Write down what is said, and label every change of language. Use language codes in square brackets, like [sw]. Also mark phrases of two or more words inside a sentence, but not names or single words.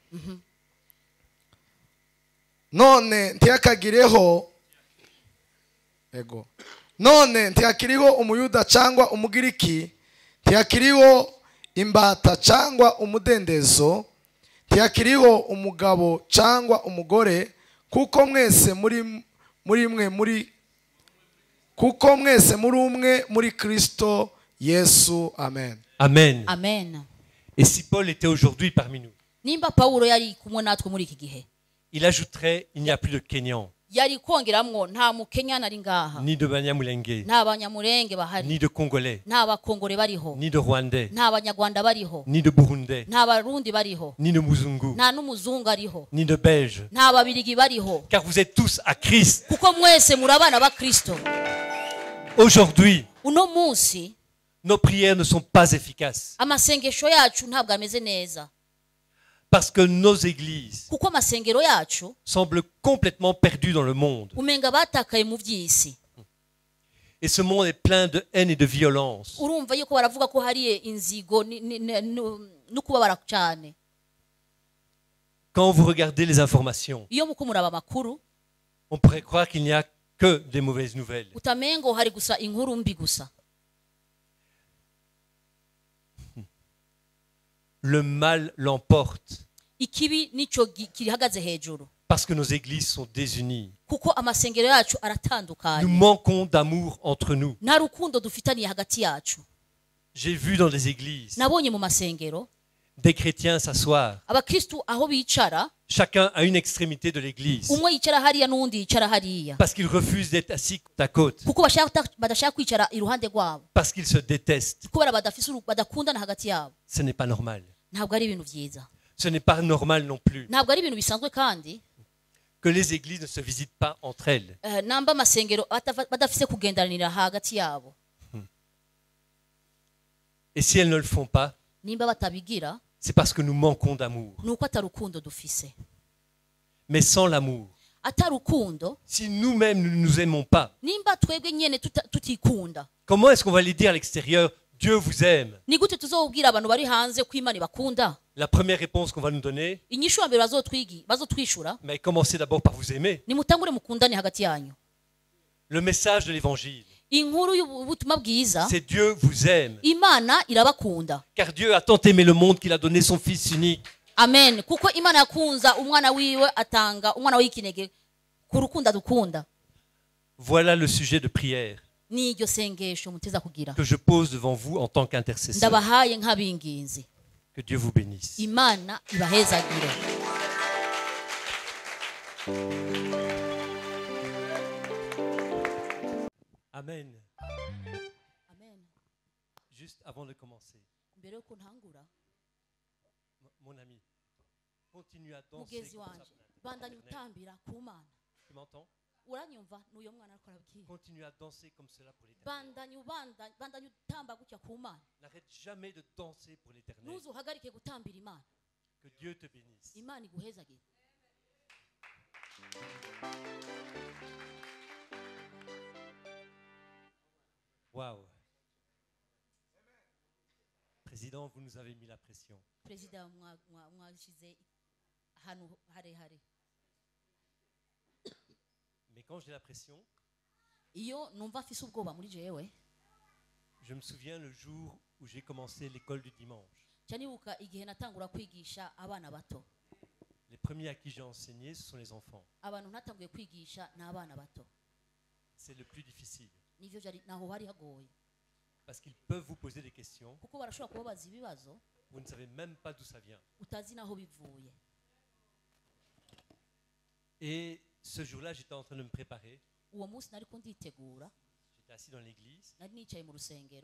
[rw] None ntiyakagireho none ntiyakiriho umuyuda cyangwa umugiriki, ntiyakiriho imbata cyangwa umudendezo, ntiyakiriho umugabo cyangwa umugore, kuko mwese muri umwe muri Kristo Yesu. Amen. Amen. Amen. [fr] Et si Paul était aujourd'hui parmi nous, [rn] Nimba Paulo yari kumwe natwe muri iki gihe, [fr] il ajouterait il n'y a plus de Kenyans, [rn] yari kongeramwo nta mukenya nari ngaha, [fr] ni de Banyamulenge, [rn] nta banyamurenge bahari, [fr] ni de Congolais, [rn] nta bakongore bariho, [fr] ni de Rwandais, [rn] nta banyarwanda bariho, [fr] ni de Burundais, [rn] nta barundi bariho, [fr] ni de Muzungu, [rn] nta n'umuzungu ariho, [fr] ni de Belges. [rn] nta babirigi bariho. [fr] Car vous êtes tous à Christ. [rn] Kuko mwese muri abana ba Kristo. [fr] Aujourd'hui, [rn] Uno munsi [fr] nos prières ne sont pas efficaces. [rn] amasengesho yacu ntabwo ameze neza. [fr] Parce que nos églises [rn] Kuko amasengero yacu [fr] semblent complètement perdues dans le monde. [rn] umenga batakaye mu by'isi. [fr] Et ce monde est plein de haine et de violence. [rn] Urumva yuko baravuga ko hari inzigo no kubabara cyane. [fr] Quand vous regardez les informations, [rn] Iyo muko muraba makuru [fr] on pourrait croire qu'il n'y a que des mauvaises nouvelles. [rn] utamengo hari gusa inkuru mbi gusa. [fr] Le mal l'emporte [rn] Ikibi nico kirihagaze hejuru. [fr] parce que nos églises sont désunies. [rn] Kuko amasengero yacu [fr] Nous [rn] aratandukanye. [fr] manquons d'amour entre nous. [rn] Nta rukundo dufitaniye hagati yacu. [fr] J'ai vu dans des églises [rn] Nabonye mu masengero [fr] des chrétiens s'asseoir. [rn] abakristu aho bicara, [fr] Chacun à une extrémité de l'église. [rn] umwe yicara hariya n'undi yicara hariya. [fr] Parce qu'ils refusent d'être assis côte à côte. [rn] Kuko badashaka kwicara iruhande rwabo. [fr] Parce qu'ils se détestent. [rn] Kubera badakundana hagati yabo. [fr] Ce n'est pas normal. [rn] Ntabwo ari ibintu byiza. [fr] Ce n'est pas normal non plus [rn] Ntabwo ari ibintu bisanzwe kandi [fr] que les églises ne se visitent pas entre elles. [rn] namba amasengero badafise kugendanira hagati yabo. [fr] Et si elles ne le font pas, [rn] Nimba batabigira [fr] c'est parce que nous manquons d'amour. [rn] nuko atarukundo dufise. [fr] Mais sans l'amour, [rn] Atarukundo, [fr] si nous-mêmes nous ne nous aimons pas, [rn] nimba twebwe nyene tutikunda, [fr] comment est-ce qu'on va aller dire à l'extérieur, Dieu vous aime? [rn] ni gute tuzobwira abantu bari hanze ko Imana ibakunda? [fr] La première réponse qu'on va nous donner, [rn] Inyishu ya mbere bazotwishura, [fr] mais commencez d'abord par vous aimer. [rn] nimutangure mukundane hagati yanyu. [fr] Le message de l'évangile, [rn] Inkuru y'ubutumwa bwiza, [fr] c'est Dieu vous aime. [rn] Imana irabakunda. [fr] Car Dieu a tant aimé le monde qu'il a donné son Fils unique. Amen. [rn] Kuko Imana yakunza umwana wiwe atanga umwana w'ikinege ku rukundo dukunda. [fr] Voilà le sujet de prière [rn] Ni iryo sengesho muteza kugira. [fr] que je pose devant vous en tant qu'intercesseur. [rn] Ndabahaye nk'abinginzi. [fr] Que Dieu vous bénisse. [rn] Imana ibahezagire. Amen. Amen. [fr] Juste avant de commencer, [rn] Mbere yo kuntangura, [fr] mon ami, continue à danser [rn] mugezi [fr] comme ça [rn] wanje, [fr] pour l'intercession. [rn] bandanya [fr] l'éternel. [rn] utambira ku mana [fr] Tu m'entends? [rn] uranyumva n'uyo mwana ariko arabwira [fr] Continue à danser comme cela pour l'éternel. [rn] bandanya utamba gutya ku mana [fr] N'arrête jamais de danser pour l'éternel. [rn] ntuzuhagarike gutambira imana [fr] Que Dieu te bénisse. [rn] imana iguhezagire [fr] Waouh. Président, vous nous avez mis la pression. [rn] perezida mwashyize ahantu harehare [fr] Mais quand j'ai la pression, [rn] iyo numva afise ubwoba muri jewe [fr] je me souviens le jour où j'ai commencé l'école du dimanche. [rn] nca nibuka igihe natangura kwigisha abana bato [fr] Les premiers à qui j'ai enseigné, ce sont les enfants. [rn] abantu natanguye kwigisha ni abana bato [fr] C'est le plus difficile. [rn] nivyo naho hari hagoye [fr] Parce qu'ils peuvent vous poser des questions, [rn] kuko barashobora kubabaza ibibazo [fr] vous ne savez même pas d'où ça vient. [rn] utazi naho bivuye [fr] Et ce jour-là, j'étais en train de me préparer. [rn] uwo munsi nariko nditegura [fr] J'étais assis dans l'église. [rn] nari nicaye mu rusengero